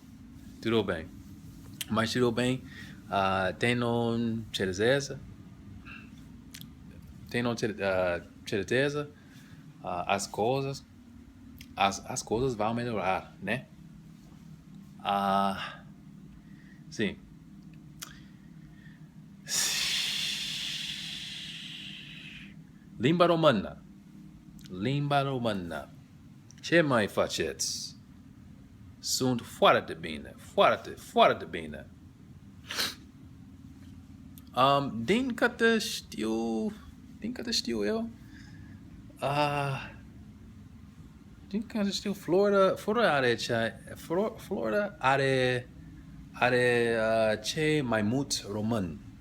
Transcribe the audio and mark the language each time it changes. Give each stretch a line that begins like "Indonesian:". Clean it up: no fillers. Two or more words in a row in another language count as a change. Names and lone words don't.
Portuguese: Mas tudo bem. Tenho certeza. As coisas vão melhorar, né? Sim.
Romanian: Limba romana. Ce mai faceți? Sunt foarte bine. Foarte bine. Din câte știu eu, Florida are cei mai mulți români,